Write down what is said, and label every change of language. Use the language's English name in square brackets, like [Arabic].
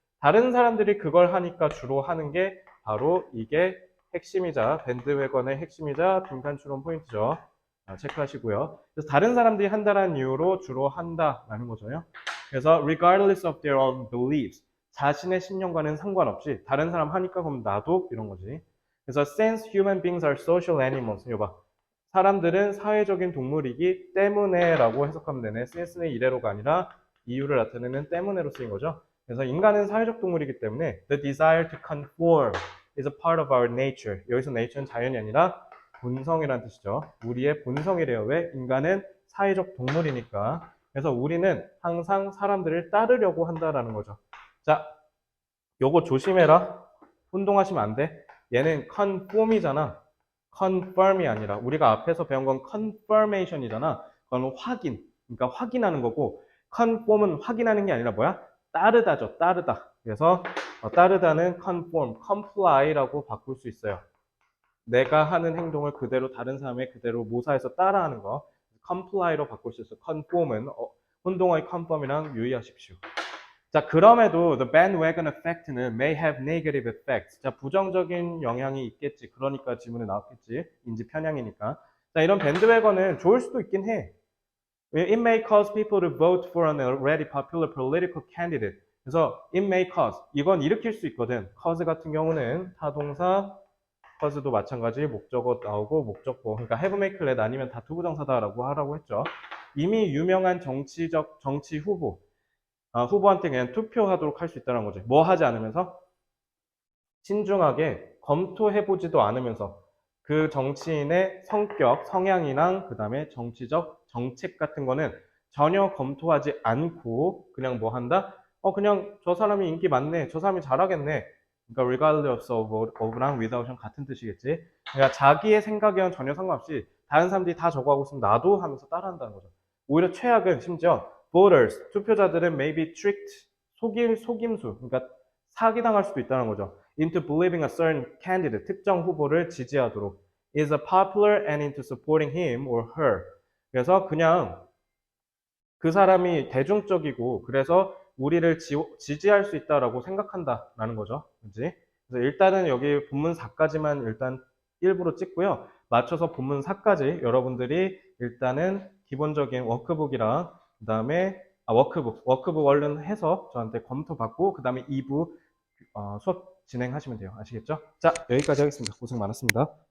[Korean] 다른 사람들이 그걸 하니까 주로 하는 게 바로 이게 핵심이자 밴드웨건의 핵심이자 빈칸 추론 포인트죠. 체크하시고요. 그래서 다른 사람들이 한다는 이유로 주로 한다라는 거죠. 그래서 [English] regardless of their own beliefs, [Korean] 자신의 신념과는 상관없이 다른 사람 하니까 그럼 나도 이런 거지. [English] 그래서 since human beings are social animals, [Korean] 이거 봐. 사람들은 사회적인 동물이기 때문에라고 해석하면 되네. since는 이래로가 아니라 이유를 나타내는 때문에로 쓰인 거죠. 그래서 인간은 사회적 동물이기 때문에 [English] the desire to conform is a part of our nature. [Korean] 여기서 nature는 자연이 아니라 본성이라는 뜻이죠. 우리의 본성이래요. 왜? 인간은 사회적 동물이니까. 그래서 우리는 항상 사람들을 따르려고 한다라는 거죠. 자, 요거 조심해라. 혼동하시면 안 돼. 얘는 conform이잖아. confirm이 아니라 우리가 앞에서 배운 건 confirmation이잖아. 그건 확인. 그러니까 확인하는 거고 conform은 확인하는 게 아니라 뭐야? 따르다죠. 따르다. 그래서 따르다는 conform, comply라고 바꿀 수 있어요. 내가 하는 행동을 그대로 다른 사람의 그대로 모사해서 따라하는 거. comply로 바꿀 수 있어요. conform은 혼동어의 conform이랑 유의하십시오. 자, 그럼에도 [English] the bandwagon effect는 may have negative effects. [Korean] 자, 부정적인 영향이 있겠지. 그러니까 지문에 나왔겠지. 인지 편향이니까. 자, 이런 밴드웨건은 좋을 수도 있긴 해. [English] It may cause people to vote for an already popular political candidate. [Korean] 그래서 [English] it may cause. [Korean] 이건 일으킬 수 있거든. cause 같은 경우는 타동사, cause도 마찬가지 목적어 나오고 목적보. 그러니까 have, make, let 아니면 다 투부정사다라고 하라고 했죠. 이미 유명한 정치 후보. 후보한테 그냥 투표하도록 할 수 있다는 거죠. 뭐 하지 않으면서? 신중하게 검토해보지도 않으면서 그 정치인의 성격, 성향이랑 그 다음에 정치적 정책 같은 거는 전혀 검토하지 않고 그냥 뭐 한다? 그냥 저 사람이 인기 많네. 저 사람이 잘하겠네. 그러니까 regardless of랑 without은 같은 뜻이겠지. 그러니까 자기의 생각에는 전혀 상관없이 다른 사람들이 다 저거 하고 있으면 나도 하면서 따라한다는 거죠. 오히려 최악은 심지어 voters, 투표자들은 [English] may be tricked, [Korean] 속임수, 그러니까 사기당할 수도 있다는 거죠. [English] into believing a certain candidate, [Korean] 특정 후보를 지지하도록. [English] is a popular and into supporting him or her. [Korean] 그래서 그냥 그 사람이 대중적이고 그래서 우리를 지지할 수 있다라고 생각한다라는 거죠. 그지? 그래서 일단은 여기 본문 4까지만 일단 일부러 찍고요. 맞춰서 본문 4까지 여러분들이 일단은 기본적인 워크북이랑 그다음에 워크북 얼른 해서 저한테 검토 받고 그다음에 2부 수업 진행하시면 돼요. 아시겠죠? 자, 여기까지 하겠습니다. 고생 많았습니다.